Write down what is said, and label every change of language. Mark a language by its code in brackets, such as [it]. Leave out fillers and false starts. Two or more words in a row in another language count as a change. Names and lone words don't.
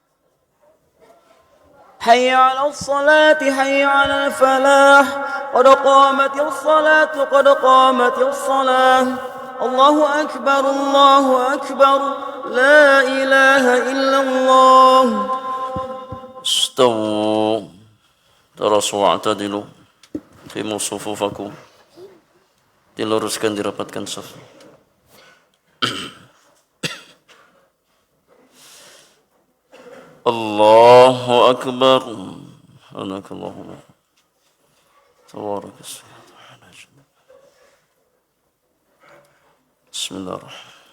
[ar] حي على الصلاة حي على الفلاح قد قامت الصلاة قد قامت الصلاة. الله أكبر الله أكبر. لا إله إلا الله. استووا تراصوا واعتدلوا أقيموا صفوفكم. [ms] Diluruskan, dirapatkan saf. [ar] الله أكبر. Anakallahu tabarak ismuhu. بسم الله الرحمن الرحيم.